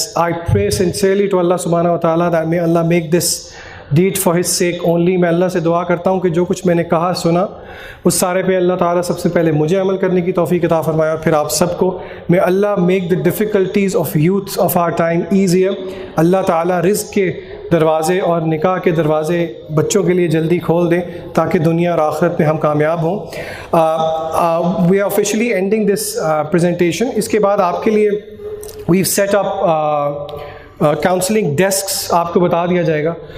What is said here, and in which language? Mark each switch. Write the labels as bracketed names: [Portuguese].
[English] I pray sincerely to Allah subhanahu wa ta'ala that may Allah make this deed for his sake only. [Urdu] میں اللہ سے دعا کرتا ہوں کہ جو کچھ میں نے کہا سنا اس سارے پہ اللہ تعالیٰ سب سے پہلے مجھے عمل کرنے کی توفیق عطا فرمائے اور پھر آپ سب کو. [English] may Allah make the difficulties of youth of our time easier. [Urdu] اللہ تعالیٰ رزق کے دروازے اور نکاح کے دروازے بچوں کے لیے جلدی کھول دیں تاکہ دنیا اور آخرت میں ہم کامیاب ہوں. [English] We are officially ending this presentation. [Urdu] اس کے بعد آپ کے لیے [English] we set up counselling desks [Urdu] آپ کو بتا دیا جائے گا.